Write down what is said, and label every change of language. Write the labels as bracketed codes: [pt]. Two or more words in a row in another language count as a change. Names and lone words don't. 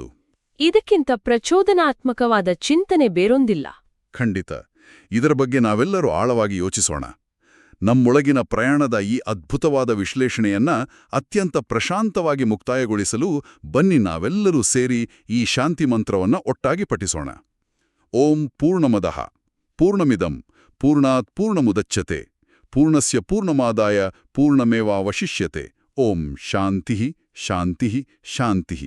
[kn] ಇದಕ್ಕಿಂತ ಪ್ರಚೋದನಾತ್ಮಕವಾದ ಚಿಂತನೆ ಬೇರೊಂದಿಲ್ಲ. ಖಂಡಿತ. ಇದರ ಬಗ್ಗೆ ನಾವೆಲ್ಲರೂ ಆಳವಾಗಿ ಯೋಚಿಸೋಣ. ನಮ್ಮೊಳಗಿನ ಪ್ರಯಾಣದ ಈ ಅದ್ಭುತವಾದ ವಿಶ್ಲೇಷಣೆಯನ್ನ ಅತ್ಯಂತ ಪ್ರಶಾಂತವಾಗಿ ಮುಕ್ತಾಯಗೊಳಿಸಲು ಬನ್ನಿ ನಾವೆಲ್ಲರೂ ಸೇರಿ ಈ ಶಾಂತಿ ಮಂತ್ರವನ್ನ ಒಟ್ಟಾಗಿ ಪಠಿಸೋಣ. [sa] ओं पूर्णमदः पूर्णमिदं पूर्णात् पूर्णमुदच्यते पूर्णस्य पूर्णमादाय पूर्णमेवावशिष्यते. ओं शान्तिः शान्तिः शान्तिः.